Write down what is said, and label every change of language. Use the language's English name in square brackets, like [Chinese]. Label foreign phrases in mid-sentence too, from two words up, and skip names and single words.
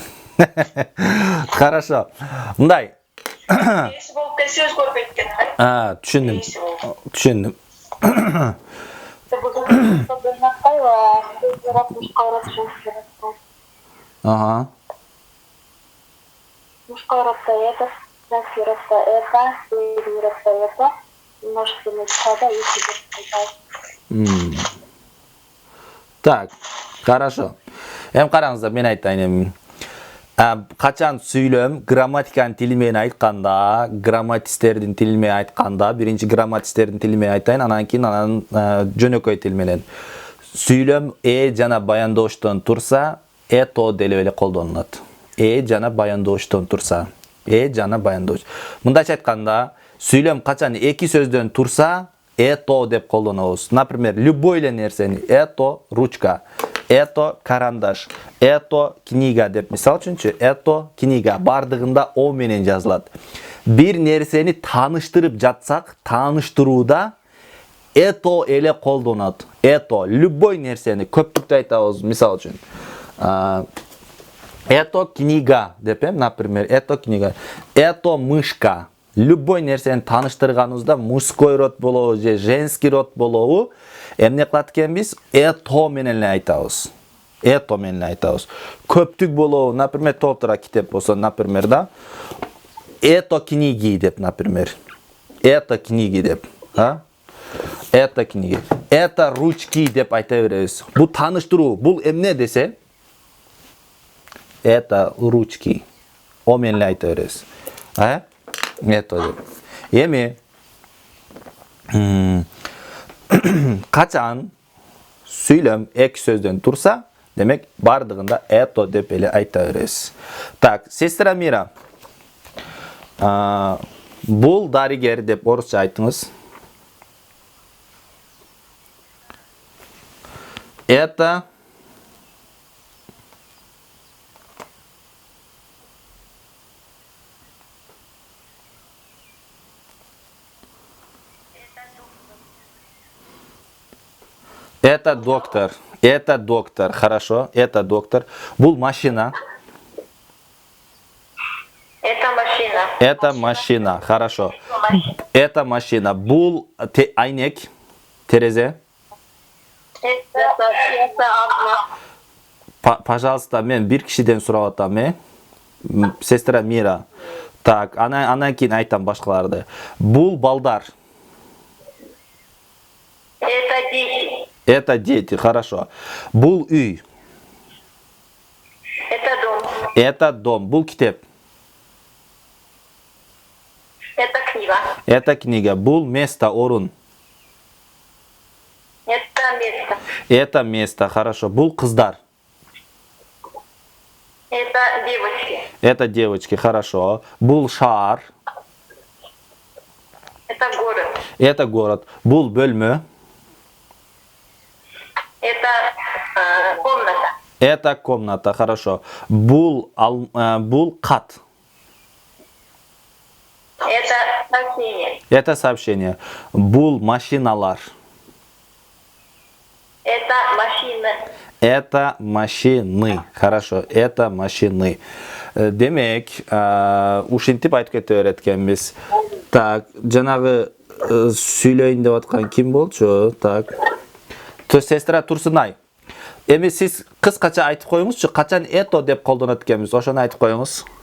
[Russian] Хорошо. Мындай. [Kyrgyz] Эси болуп кетсе өзгөрбөйт экен. Түшүндүм. Түшүндүм. [Russian] Мужской родто это, женский родто это, средний родто это, множественное число да, если Так, хорошо. [Kyrgyz] Караңыздар, мен айтайын эми. Качан сүйлөм грамматиканын тили менен айтканда, грамматистердин тили менен айтканда, биринчи грамматистердин тили менен айтайын, анан кийин жөнөкөй тил менен. Сүйлөм жана баяндооштон турса, это делип эле колдонулат. Жана баяндооштон турса, жана баяндооч. Мындайча айтканда, сүйлөм качан эки сөздөн турса, это деп колдонобуз. [Russian] Например, любой [Kyrgyz] эле нерсени [Russian] это ручка, это карандаш, это книга [Kyrgyz] деп мисал үчүнчү, [Russian] это книга [Kyrgyz] бардыгында о менен жазылат. Бир нерсени тааныштырып жатсак, тааныштырууда это эле колдонот. [Russian] Это любой [Kyrgyz] нерсени көптүктү айтабыз, мисал үчүн. [Russian] Это книга деп, например, это книга. Это мышка. [Kyrgyz] Любой нерсени тааныштырганыбызда [Russian] мужской род [Kyrgyz] болобу же [Russian] женский род [Kyrgyz] болобу, эмне кылат экенбиз? Это менен эле айтабыз. Это менен эле айтабыз. Көптүк болобу, например, толтура китеп болсо, [Russian] например, да. Это книги деп, например. Это книги деп, Это книги. Это ручки [Kyrgyz] деп айта беребиз. Бул тааныштыруу, бул эмне десе? [Russian] Это ручки. [Kyrgyz] О менен эле айта беребиз. Это деп. Эми качан сүйлөм эки сөздөн турса, демек бардыгында это деп эле айта беребиз. [Russian] Так, сестра Мира. [Kyrgyz] Бул дарыгер деп орусча айтыңыз. [Russian] Это доктор. Это доктор. Хорошо. Это доктор. [Kyrgyz] Бул машина. [Russian] Это машина. Это машина. Хорошо. Это машина. [Kyrgyz] Бул айнек. Терезе. [Russian] Это окно. Пожалуйста, [Kyrgyz] мен бир кишиден сурап атам, [Russian] Сестра Мира. Так, [Kyrgyz] анан кийин айтам башкаларды. Бул балдар. [Russian] Это дети. Это дети, хорошо. [Kyrgyz] Бул үй. [Russian] Это дом. Это дом. [Kyrgyz] Бул китеп. [Russian] Это книга. Это книга. [Kyrgyz] Бул место, орун. [Russian] Это место. Это место, хорошо. [Kyrgyz] Бул кыздар. [Russian] Это девочки. Это девочки, хорошо. [Kyrgyz] Бул шаар. [Russian] Это город. Это город. [Kyrgyz] Бул бөлмө. [Russian] Это комната. Это комната, хорошо. [Kyrgyz] Бул кат. [Russian] Это сообщение. Это сообщение. [Kyrgyz] Бул машиналар. [Russian] Это машина. Это машины. Хорошо. Это машины. [Kyrgyz] Демек, ушинтип айтып кетип öğreткенбиз. Так, жанагы сүйлөйүн деп аткан ким болчу? [Russian] Так. Сестра Турсунай. [Kyrgyz] Эми сиз кыскача айтып коюңузчу, качан это деп колдонот экенбиз? Ошону айтып коюңуз.